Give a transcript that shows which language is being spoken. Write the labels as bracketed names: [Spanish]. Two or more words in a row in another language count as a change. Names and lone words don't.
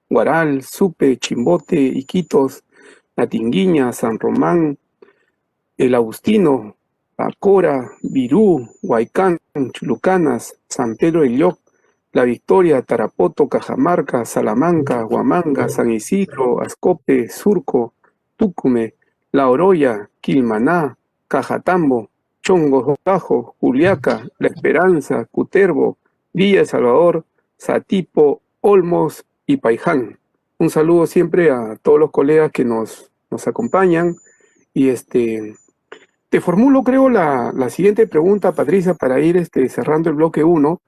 [Spanish] Guaral, Supe, Chimbote, Iquitos, Natinguiña, San Román, El Agustino, Pacora, Virú, Huaycán, Chulucanas, San Pedro de Lloc, La Victoria, Tarapoto, Cajamarca, Salamanca, Huamanga, San Isidro, Ascope, Surco, Túcume, La Oroya, Quilmaná, Cajatambo, Chongos Bajo, Juliaca, La Esperanza, Cutervo, Villa El Salvador, Satipo, Olmos y Paiján. Un saludo siempre a todos los colegas que nos acompañan y te formulo, creo, la siguiente pregunta, Patricia, para ir cerrando el bloque 1.